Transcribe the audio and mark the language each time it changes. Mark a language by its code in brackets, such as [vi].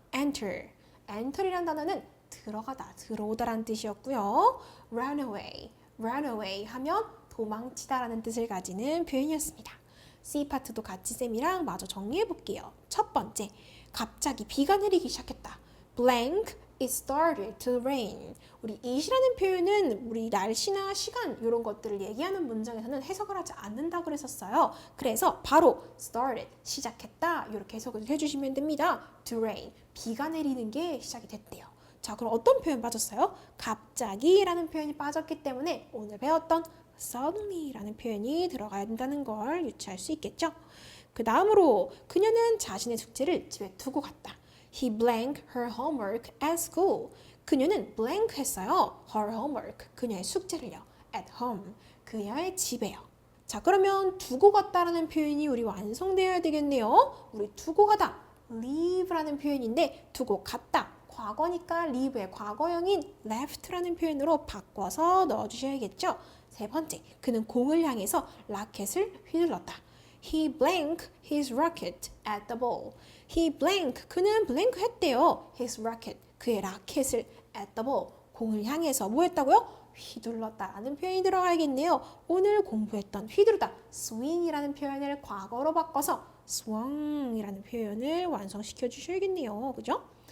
[en] enter. [ko] enter이라는 단어는 들어가다, 들어오다라는 뜻이었고요. [en] run away. run away [ko] 하면 도망치다라는 뜻을 가지는 표현이었습니다. C 파트도 같이 쌤이랑 마저 정리해 볼게요. 첫 번째, 갑자기 비가 내리기 시작했다. [en] blank, it started to rain. [ko] 우리 it이라는 표현은 우리 날씨나 시간 이런 것들을 얘기하는 문장에서는 해석을 하지 않는다고 그랬었어요. 그래서 바로 started, 시작했다 이렇게 해석을 해주시면 됩니다. to rain, 비가 내리는 게 시작이 됐대요. 자, 그럼 어떤 표현 빠졌어요? 갑자기라는 표현이 빠졌기 때문에 오늘 배웠던 suddenly라는 표현이 들어가야 된다는 걸 유추할 수 있겠죠? 그 다음으로 그녀는 자신의 숙제를 집에 두고 갔다. [en] He blanked her homework at school. [ko] 그녀는 blank 했어요. [en] her homework, [ko] 그녀의 숙제를요. [en] at home, [ko] 그녀의 집에요. 자, 그러면 두고 갔다라는 표현이 우리 완성되어야 되겠네요. 우리 두고 가다, leave라는 표현인데 두고 갔다. 과거니까 leave의 과거형인 left라는 표현으로 바꿔서 넣어주셔야겠죠. 세 번째, 그는 공을 향해서 라켓을 휘둘렀다. [en] He blanked his racket at the ball. He blanked, [ko] 그는 blank 했대요. [en] His racket, [ko] 그의 라켓을 [en] at the ball, [ko] 공을 향해서 뭐 했다고요? 휘둘렀다라는 표현이 들어가야겠네요. 오늘 공부했던 휘두르다, swing이라는 표현을 과거로 바꿔서 swung이라는 표현을 완성시켜 주셔야겠네요. 그죠?